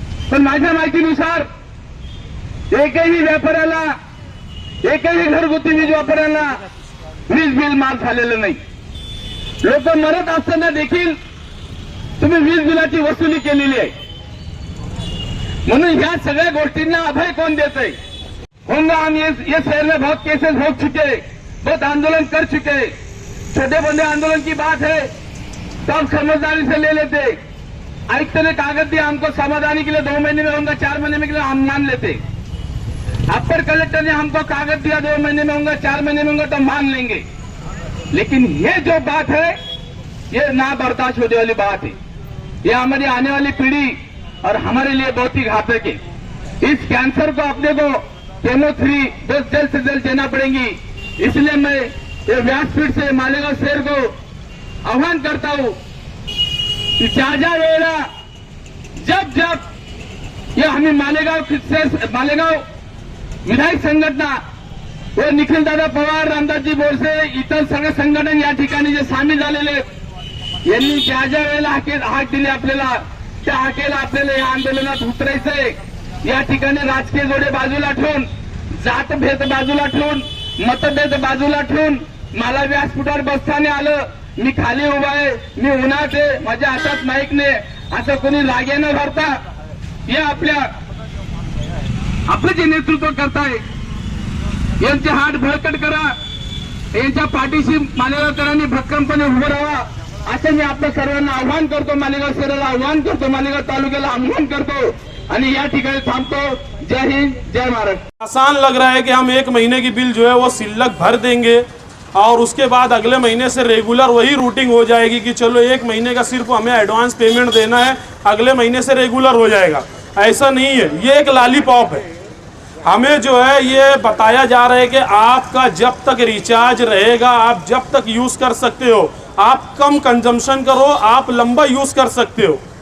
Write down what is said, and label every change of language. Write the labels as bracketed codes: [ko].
[mr] पण माझ्या माहितीनुसार एकही व्यापाऱ्याला, एकही घरगुती वीज वापरायला वीज बिल माफ झालेलं नाही। लोक मरत असताना देखील तुम्ही वीज बिलाची वसुली केलेली आहे। म्हणून ह्या सगळ्या गोष्टींना अभय कोण देतंय? [hi] होंगे हम ये शहर में बहुत केसेस हो चुके, बहुत आंदोलन कर चुके। छोटे बड़े आंदोलन की बात है तो हम समझदारी से ले लेते। आयुक्त ने कागज दिया हमको समाधानी के लिए 2 महीने में होगा, 4 महीने में के लिए हम मान लेते। अपर कलेक्टर ने हमको कागज दिया 2 महीने में होगा, 4 महीने में होगा तो मान लेंगे। लेकिन ये जो बात है ये ना बर्दाश्त होने वाली बात है। ये हमारी आने वाली पीढ़ी और हमारे लिए बहुत ही घातक है। इस कैंसर को अपने को केमो फ्री डोज जल्द से जल्द देना पड़ेगी। इसलिए मैं ये व्यासपीठ से मालेगांव शहर को आह्वान करता हूं कि [mr] ज्या वेळेला जब ये हमें मालेगांव विधायक संघटना व निखिल दादा पवार, रामदासजी बोरसे, इतर सगळे संघटन या ठिकाणी जे सामील झालेले यांनी ज्या वेळेला हाक दिली आपल्याला, त्या हाकेला आपल्याला या आंदोलनात उतरायचंय। या ठिकाणी राजकीय जोडे बाजूला ठेवून, जातभेद बाजूला ठेवून, मतभेद बाजूला ठेवून मला व्यासपीठावर बसताना आलं, मी खाली उभा आहे, मी उन्हात आहे, माझ्या हातात माईक नाही, असं कोणी लागे न भरता हे आपलं जे नेतृत्व करताय यांचे हात बळकट करा, यांच्या पाठीशी मालेगावकरांनी भक्कमपणे उभं राहा, असं मी आपल्या सर्वांना आव्हान करतो। मालेगाव शहराला आव्हान करतो, मालेगाव तालुक्याला आव्हान करतो आणि या ठिकाणी थांबतो। जय हिंद, जय महाराष्ट्र। [hi] आसान लग रहा है कि हम 1 महीने की बिल जो है वो सिल्लक भर देंगे और उसके बाद अगले महीने से रेगुलर वही रूटिंग हो जाएगी कि चलो 1 महीने का सिर्फ हमें एडवांस पेमेंट देना है, अगले महीने से रेगुलर हो जाएगा। ऐसा नहीं है, ये एक लॉलीपॉप है। हमें जो है ये बताया जा रहा है कि आपका जब तक रिचार्ज रहेगा, आप जब तक यूज़ कर सकते हो, आप कम कंजम्पशन करो, आप लंबा यूज़ कर सकते हो।